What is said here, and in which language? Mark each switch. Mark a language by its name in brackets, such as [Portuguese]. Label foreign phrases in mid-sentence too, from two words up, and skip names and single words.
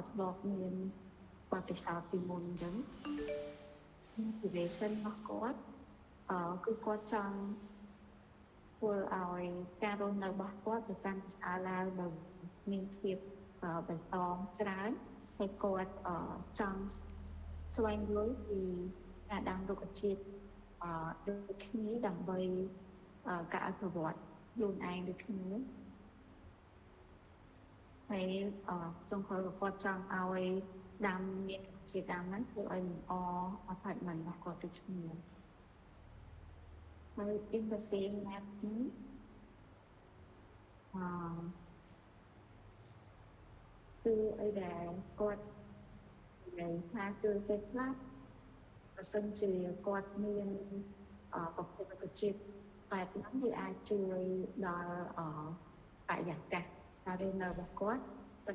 [Khmer] ត់ធ្លាប់មានបទពិសោធន៍ពីមុនអញ្ចឹង motivation របស់គាត់គឺគាត់ចង់ធ្វើឲ្យការរស់នៅរបស់គាត់ទៅកាន់ប្រសើរឡើងដោយមានភាពបៃតងច្រើនហើយគាត់ចង់ស្វែងយល់ពីការដាំរុក្ខជាតិដូចគ្នាដើម្បីការអភិវឌ្ឍខ្លួនឯងដូចគ្នា ហើយចុងក្រោយគាត់ចង់ឲ្យដាំមានជាដាំហ្នឹងធ្វើឲ្យល្អ apartment របស់គាត់ដូចគ្នាហើយ [English] in the same map [Khmer] នេះ គឺអីដែលគាត់និយាយថាគឺពេលខ្លះបើសិនជាគាត់មានប្រភពរុក្ខជាតិបែបហ្នឹងវាអាចជួយដល់បរិយាកាសការរស់នៅរបស់គាត់ប៉ុ